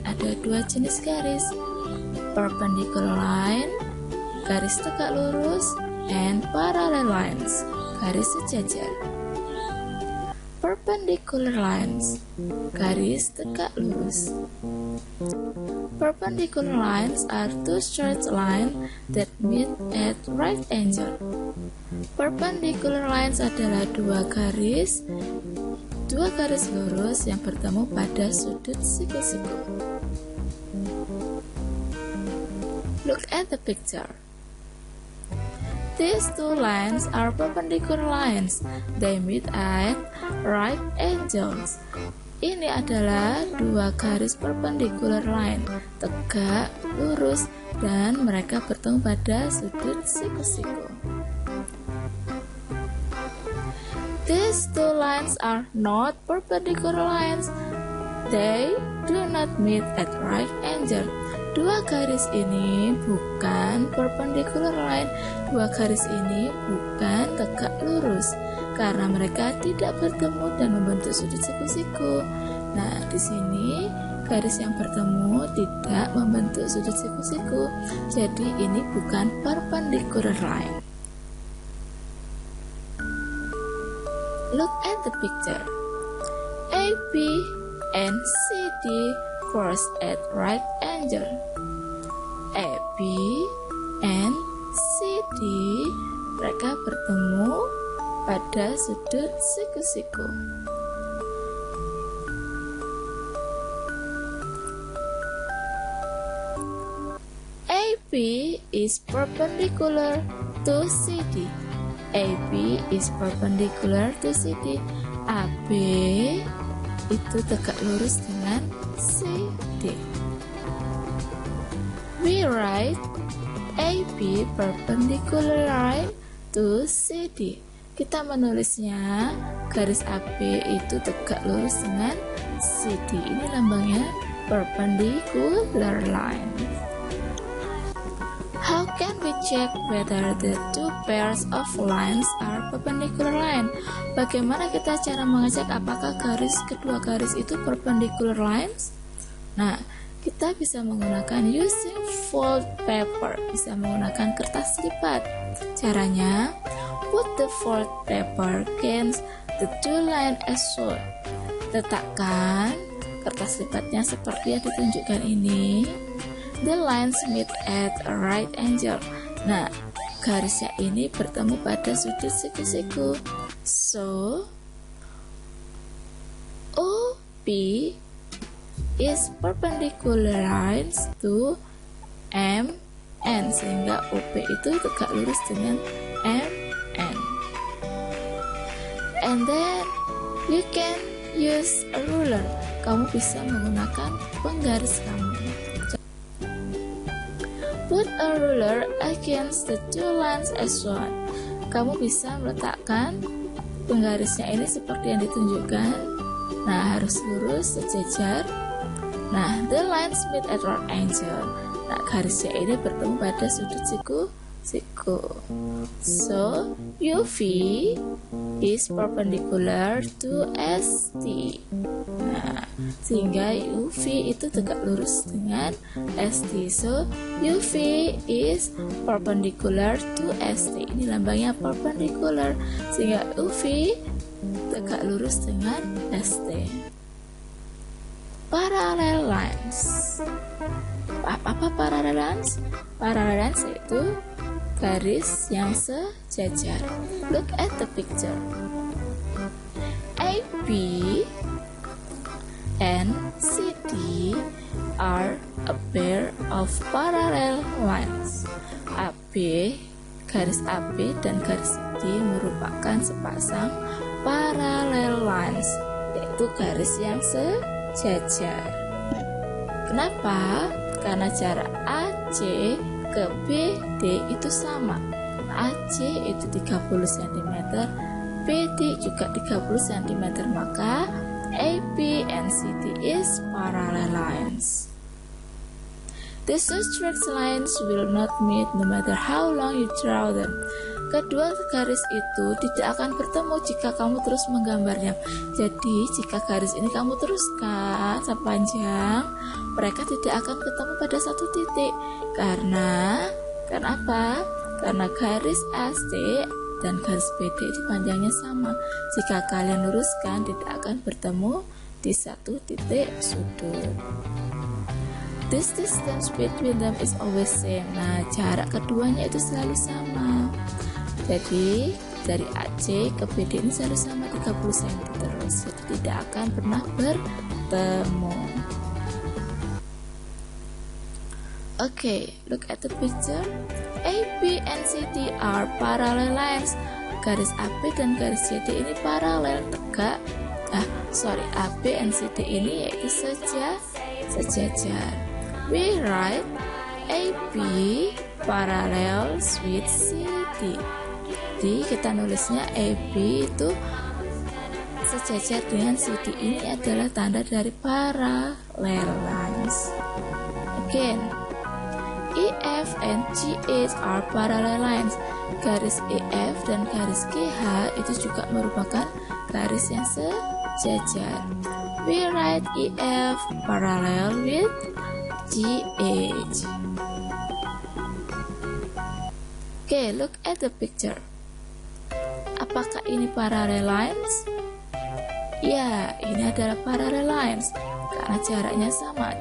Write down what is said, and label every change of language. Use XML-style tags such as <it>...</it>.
<id>Ada dua jenis garis. Perpendicular line, garis tegak lurus, and parallel lines, garis sejajar. Perpendicular lines, garis tegak lurus.</id> <en>Perpendicular lines are two straight lines that meet at right angle.</en> <id>Perpendicular lines adalah dua garis lurus yang bertemu pada sudut siku-siku.</id> <en>Look at the picture. These two lines are perpendicular lines. They meet at right angles.</en> <id>Ini adalah dua garis perpendicular line, tegak, lurus, dan mereka bertemu pada sudut siku-siku.</id> <en>These two lines are not perpendicular lines. They do not meet at right angle.</en> <id>Dua garis ini bukan perpendicular line. Dua garis ini bukan tegak lurus karena mereka tidak bertemu dan membentuk sudut siku-siku. Nah, di sini garis yang bertemu tidak membentuk sudut siku-siku. Jadi ini bukan perpendicular line.</id> <en>Look at the picture. AB and CD cross at right angle.</en> <id>AB and CD mereka bertemu pada sudut siku-siku.</id> <en>AB is perpendicular to CD. AB is perpendicular to CD.</en> <id>AB itu tegak lurus dengan CD.</id> <en>We write AB perpendicular line to CD.</en> <id>Kita menulisnya garis AB itu tegak lurus dengan CD. Ini lambangnya perpendicular line.</id> <en>How can we check whether the two pairs of lines are perpendicular line?</en> <id>Bagaimana kita cara mengecek apakah kedua garis itu perpendicular lines? Nah, kita bisa menggunakan</id> <en>using fold paper,</en> <id>bisa menggunakan kertas lipat. Caranya,</id> <en>put the fold paper against the two lines as shown.</en> <id>Letakkan kertas lipatnya seperti yang ditunjukkan ini.</id> <en>The lines meet at a right angle.</en> <id>Nah, garisnya ini bertemu pada sudut siku-siku.</id> <en>So, OP is perpendicular lines to MN,</en> <id>sehingga OP itu tegak lurus dengan MN.</id> <en>And then you can use a ruler.</en> <id>Kamu bisa menggunakan penggaris kamu.</id> <en>Put a ruler against the two lines as shown.</en> <id>Kamu bisa meletakkan penggarisnya ini seperti yang ditunjukkan. Nah, harus lurus sejajar.</id> <en>Nah, the lines meet at right angle.</en> <id>Nah, garisnya ini bertemu pada sudut siku-siku.</id> <en>So, UV is perpendicular to ST.</en> <id>Nah, sehingga UV itu tegak lurus dengan ST.</id> <en>So, UV is perpendicular to ST.</en> <id>Ini lambangnya perpendicular, sehingga UV tegak lurus dengan ST.</id> <en>Parallel lines.</en> <id>Apa</id> <en>parallel lines?</en> <id>Parallel lines itu garis yang sejajar.</id> <en>Look at the picture. AB and CD are a pair of parallel lines.</en> <id>AB, garis AB dan garis CD merupakan sepasang parallel lines, yaitu garis yang sejajar. Kenapa? Karena jarak AC ke BD itu sama. AC itu 30 cm, BD juga 30 cm, maka</id> <en>AB and CD is parallel lines. These two straight lines will not meet no matter how long you draw them.</en> <id>Kedua garis itu tidak akan bertemu jika kamu terus menggambarnya. Jadi jika garis ini kamu teruskan sepanjang, mereka tidak akan ketemu pada satu titik. Karena apa? Karena garis AC dan garis BD itu panjangnya sama. Jika kalian luruskan, tidak akan bertemu di satu titik sudut.</id> <en>This distance between them is always same.</en> <id>Nah, jarak keduanya itu selalu sama. Jadi dari AC ke BD ini selalu sama 30 cm terus. Jadi tidak akan pernah bertemu.</id> <en>Okay, look at the picture. AB and CD are parallel lines.</en> <id>Garis AB dan garis CD ini paralel tegak. AB and CD ini yaitu sejajar.</id> <en>We write AB parallels with CD.</en> <id>Jadi kita nulisnya AB itu sejajar dengan CD. Ini adalah tanda dari parallel lines.</id> <en>Again, EF and GH are parallel lines.</en> <id>Garis EF dan garis GH itu juga merupakan garis yang sejajar.</id> <en>We write EF parallel with GH. Okay, look at the picture.</en> <id>Apakah ini parallel lines? Ya, ini adalah parallel lines karena jaraknya sama.</id>